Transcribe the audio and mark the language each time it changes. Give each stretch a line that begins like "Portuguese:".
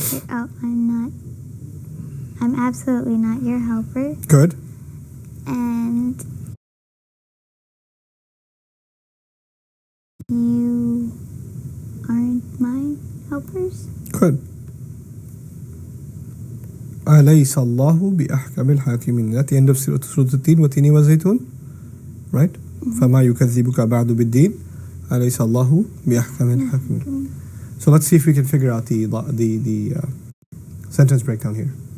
English: Oh, I'm absolutely not your helper. Good. And you aren't my helpers. Good.
Arabic: أليس الله بأحكم الحاكمين.
English: At the end of Surah Al-Tin,
Arabic: وَتِينِ وَزَيْتُونَ.
English: Right?
Arabic: فَمَا يُكَذِّبُكَ بَعْدُ بِالدِّينِ أليس الله بأحكم الحاكمين.
English: So let's see if we can figure out the sentence breakdown here.